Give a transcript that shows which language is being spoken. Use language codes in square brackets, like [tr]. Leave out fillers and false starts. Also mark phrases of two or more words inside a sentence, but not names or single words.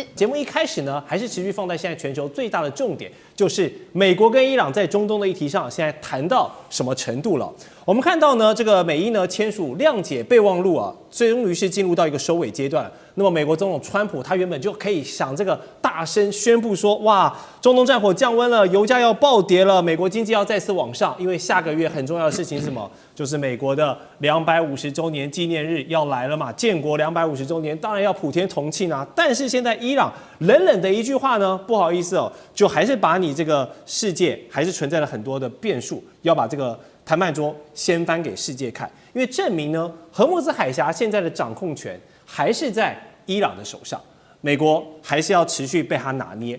[zh] 節目一開始呢，還是持續放在現在全球最大的重點，就是美國跟伊朗在中東的議題上，現在談到什麼程度了？我們看到呢，這個美伊呢簽署諒解備忘錄啊，終於是進入到一個收尾階段。那麼美國總統川普他原本就可以想這個大聲宣布說，哇，中東戰火降溫了，油價要暴跌了，美國經濟要再次往上，因為下個月很重要的事情是什麼？就是美國的250周年紀念日要來了嘛，建國250周年，當然要普天同慶啊。但是現在伊朗冷冷的一句話呢，不好意思哦，就還是把你這個世界還是存在了很多的變數，要把這個談判桌掀翻給世界看，因為證明呢，荷姆茲海峽現在的掌控權還是在伊朗的手上，美國還是要持續被他拿捏。